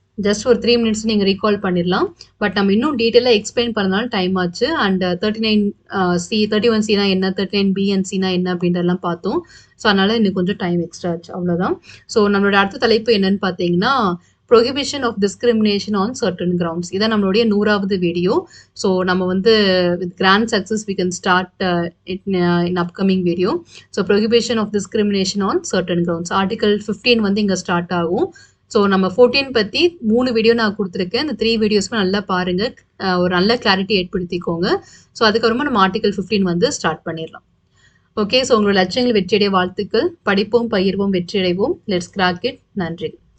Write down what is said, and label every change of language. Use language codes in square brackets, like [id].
[ta] Just ஒரு 3 minutes நீங்கள் recall பண்ணிடலாம். பட் நம்ம இன்னும் டீட்டெயிலாக எக்ஸ்பிளைன் பண்ணனால டைம் ஆச்சு. அண்ட் 31C என்ன, 39B and C என்ன அப்படின்றதெல்லாம் பார்த்தோம். ஸோ அதனால இன்னும் கொஞ்சம் டைம் எக்ஸ்ட்ரா ஆச்சு, அவ்வளோதான். ஸோ நம்மளோட அடுத்த தலைப்பு என்னன்னு பார்த்தீங்கன்னா [en] prohibition of discrimination on certain grounds. [ta] இதான் நம்மளுடைய 100வது வீடியோ. ஸோ நம்ம வந்து [en] with grand success we can start in upcoming video. So prohibition of discrimination on certain grounds. [ta] Article 15 வந்து இங்கே ஸ்டார்ட் ஆகும். ஸோ நம்ம 14 பற்றி 3 வீடியோ நான் கொடுத்துருக்கேன். இந்த 3 வீடியோஸுமே நல்லா பாருங்கள், ஒரு நல்ல கிளாரிட்டி ஏற்படுத்திக்கோங்க. ஸோ அதுக்கப்புறமா நம்ம ஆர்டிகல் 15 வந்து ஸ்டார்ட் பண்ணிடலாம். ஓகே. ஸோ உங்களோட லட்சியங்கள் வெற்றியடைய வாழ்த்துக்கள். படிப்போம், பகிர்வோம், வெற்றியடைவோம். [en] Let's crack it. [ta] நன்றி.